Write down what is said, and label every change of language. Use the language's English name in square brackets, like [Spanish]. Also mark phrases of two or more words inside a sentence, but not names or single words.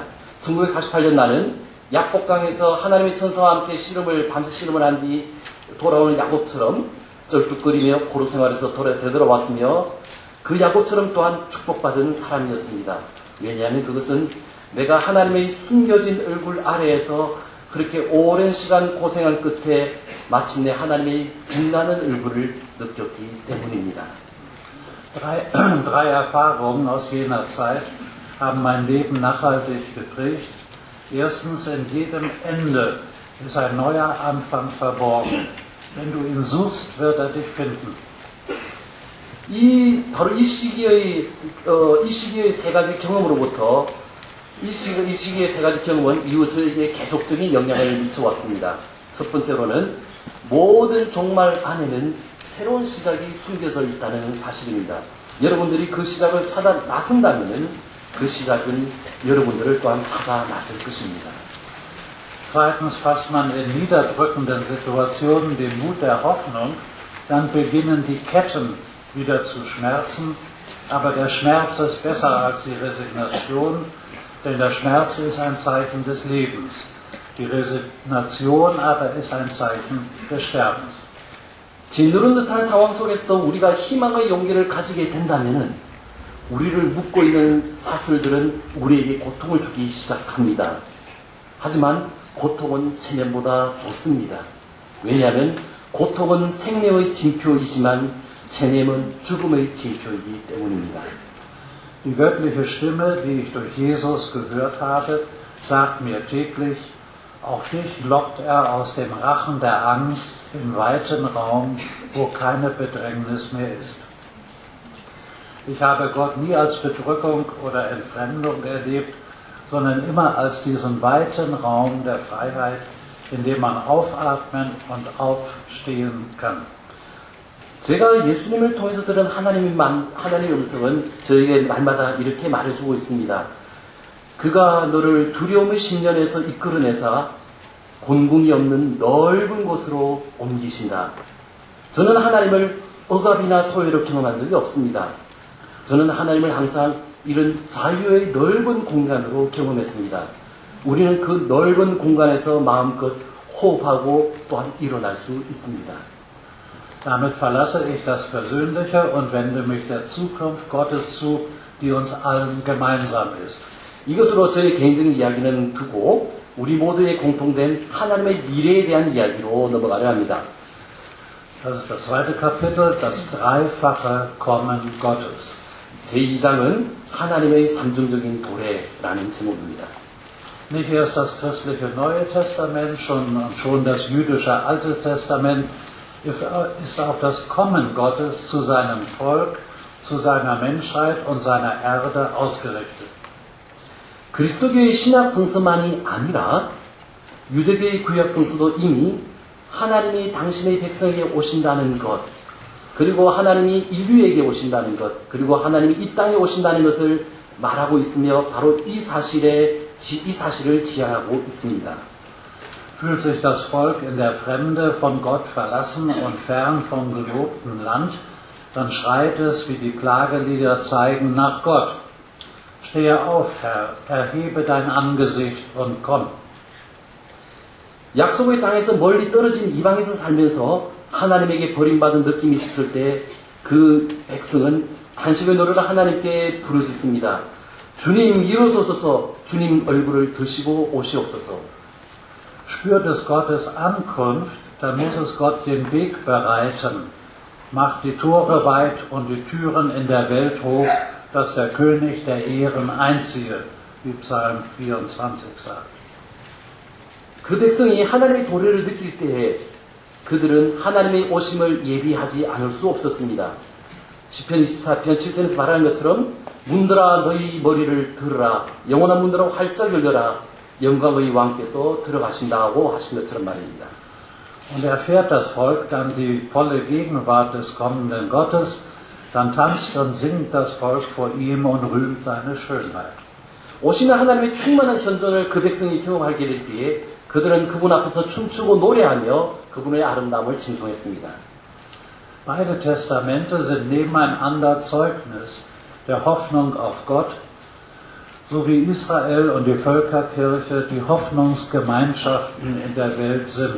[Korean] 1948년 나는 약복강에서 하나님의 천사와 함께 밤새 씨름을 한 뒤 돌아오는 야곱처럼 쩔뚝거리며 포로 생활에서 되돌아왔으며 그 야곱처럼 또한 축복받은 사람이었습니다. 왜냐하면 그것은 내가 하나님의 숨겨진 얼굴 아래에서 그렇게 오랜 시간 고생한 끝에 마침내 하나님의 빛나는 얼굴을 느꼈기 때문입니다. [German] Drei Erfahrungen aus jener Zeit haben mein Leben nachhaltig geprägt. Erstens, in jedem Ende ist ein neuer Anfang verborgen. Wenn du ihn suchst, wird er dich finden. [Korean] 바로 이 시기의 세 가지 경험으로부터 이 시기의 세 가지 경험은 이후 저에게 계속적인 영향을 미쳐왔습니다. 첫 번째로는 모든 종말 안에는 새로운 시작이 숨겨져 있다는 사실입니다. 여러분들이 그 시작을 찾아 나선다면 그 시작은 여러분들을 또한 찾아 나설 것입니다. [German] Zweitens, fasst man in niederdrückenden Situationen den Mut der Hoffnung, dann beginnen die Ketten wieder zu schmerzen, aber der Schmerz ist besser als die Resignation, denn der Schmerz ist ein Zeichen des Lebens. Die Resignation aber ist ein Zeichen des Sterbens. [Korean] 짓누른 듯한 상황 속에서도 우리가 희망의 용기를 가지게 된다면 우리를 묶고 있는 사슬들은 우리에게 고통을 주기 시작합니다. 하지만 고통은 체면보다 좋습니다. 왜냐하면 고통은 생명의 징표이지만 체념은 죽음의 징표이기 때문입니다. [German] Die göttliche Stimme, die ich durch Jesus gehört habe, sagt mir täglich, auch dich lockt er aus dem Rachen der Angst im weiten Raum, wo keine Bedrängnis mehr ist. Ich habe Gott nie als Bedrückung oder Entfremdung erlebt, sondern immer als diesen weiten Raum der Freiheit, in dem man aufatmen und aufstehen kann. [Korean] 제가 예수님을 통해서 들은 하나님의 음성은 저에게 날마다 이렇게 말해주고 있습니다. 그가 너를 두려움의 심년에서 이끌어내사 곤궁이 없는 넓은 곳으로 옮기신다. 저는 하나님을 억압이나 소외로 경험한 적이 없습니다. 저는 하나님을 항상 이런 자유의 넓은 공간으로 경험했습니다. 우리는 그 넓은 공간에서 마음껏 호흡하고 또한 일어날 수 있습니다. [German] Damit verlasse ich das Persönliche und wende mich der Zukunft Gottes zu, die uns allen gemeinsam ist. [Korean] 이것으로 저의 개인적인 이야기는 두고 우리 모두의 공통된 하나님의 미래에 대한 이야기로 넘어가려 합니다. [German] Das ist das zweite Kapitel, das dreifache Kommen Gottes. [Korean] 제2장은 하나님의 삼중적인 도래라는 제목입니다. [German] Nicht erst das christliche Neue Testament, schon das jüdische Alte Testament ist auf das Kommen Gottes zu seinem Volk, zu seiner Menschheit und seiner Erde ausgerichtet. 그리스도교의 신약 성서만이 아니라 유대교의 구약 성서도 이미 하나님이 당신의 백성에게 오신다는 것, 그리고 하나님이 인류에게 오신다는 것, 그리고 하나님이 이 땅에 오신다는 것을 말하고 있으며 바로 이 사실을 지향하고 있습니다. Fühlt sich das Volk in der Fremde von Gott verlassen und fern vom gelobten Land, dann schreit es, wie die Klagelieder zeigen, nach Gott. Stehe auf, Herr, erhebe dein Angesicht und komm. [Korean] 약속의 땅에서 멀리 떨어진 이방에서 살면서 하나님에게 버림받은 느낌이 있었을 때 그 백성은 탄식을 노래로 하나님께 부르짖습니다. 주님 이루소서, 주님 얼굴을 드시고 오시옵소서. [German] Spürt es Gottes Ankunft, dann muss es Gott den Weg bereiten. Macht die Tore weit und die Türen in der Welt hoch, dass der König der Ehren einziehe, wie Psalm 24 sagt. [Korean] 그 백성이 하나님의 도래를 느낄 때에 그들은 하나님의 오심을 예비하지 않을 수 없었습니다. 시편 24편 7절에서 말하는 것처럼 문들아 너희 머리를 들으라 영원한 문들아 활짝 열려라 영광의 왕께서 들어가신다고 하신 것처럼 말입니다. [German] Und erfährt das Volk dann die volle Gegenwart des kommenden Gottes, dann tanzt und singt das Volk vor ihm und rühmt seine Schönheit. [Korean] 오시는 하나님의 충만한 현존을 그 백성이 경험하게 될 때에 그들은 그분 앞에서 춤추고 노래하며 그분의 아름다움을 칭송했습니다. [German] Beide Testamente sind nebeneinander Zeugnis der Hoffnung auf Gott, so wie Israel und die Völkerkirche die Hoffnungsgemeinschaften in der Welt sind.